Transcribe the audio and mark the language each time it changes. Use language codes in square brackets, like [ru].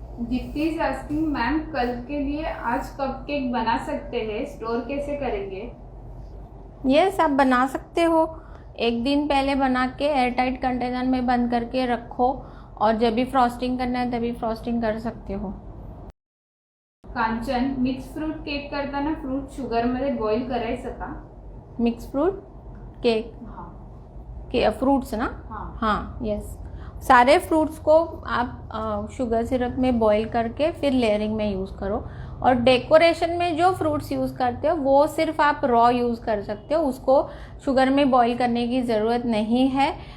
[hi] Deepti [en] is asking ma'am [hi] कल के लिए आज कपकेक बना सकते हैं, स्टोर कैसे करेंगे? यस, आप बना सकते हो। एक दिन पहले बना के एयरटाइट कंटेनर में बंद करके रखो, और जब भी फ्रॉस्टिंग करना है तभी फ्रॉस्टिंग कर सकते हो। [mr] कांचन मिक्स फ्रूट केक करताना फ्रूट शुगर मध्ये बॉईल करायचं का? [hi] मिक्स फ्रूट केक के फ्रूट्स ना? हाँ, यस। सारे फ्रूट्स को आप शुगर सिरप में बॉईल करके फिर लेयरिंग में यूज़ करो। और डेकोरेशन में जो फ्रूट्स यूज़ करते हो वो सिर्फ आप रॉ यूज़ कर सकते हो, उसको शुगर में बॉईल करने की ज़रूरत नहीं है।